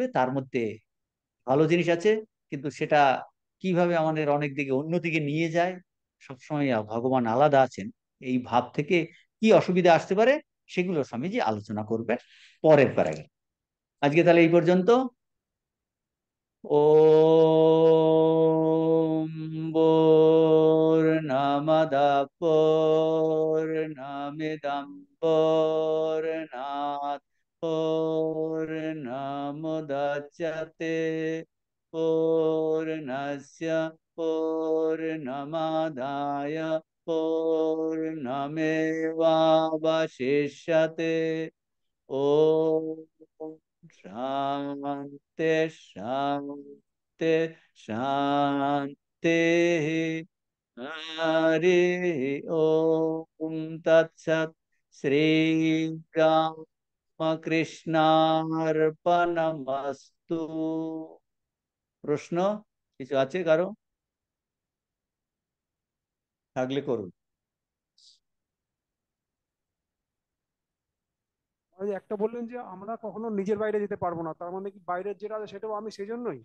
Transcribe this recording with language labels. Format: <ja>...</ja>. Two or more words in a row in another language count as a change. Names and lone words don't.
<bn>তার মধ্যে ভালো জিনিস আছে, কিন্তু সেটা কিভাবে আমাদের অনেক দিকে অন্যদিকে নিয়ে যায়, সবসময় ভগবান আলাদা আছেন, এই ভাব থেকে কি অসুবিধা আসতে পারে, সেগুলো স্বামীজি আলোচনা করবে পরের প্যারাগ্রাফ। আজকে তাহলে এই পর্যন্ত।</bn> <sa>ওম পূর্ণমদঃ পূর্ণমিদং পূর্ণাৎ পূর্ণমুদচ্যতে পূর্ণস্য পূর্ণমাদায় পূর্ণমেবাবশিষ্যতে। ॐ शान्ति शान्ति शान्तिः। हरि ओम तत्सत्। শ্রীরামকৃষ্ণার্পণমস্তু।</sa> <bn>প্রশ্ন কিছু আছে কারো? থাকলে করুন। ওই একটা বললেন যে আমরা কখনো নিজের বাইরে যেতে পারবো না, তার মানে কি বাইরের যেটা আছে সেটাও আমি সেজন্যই?</bn>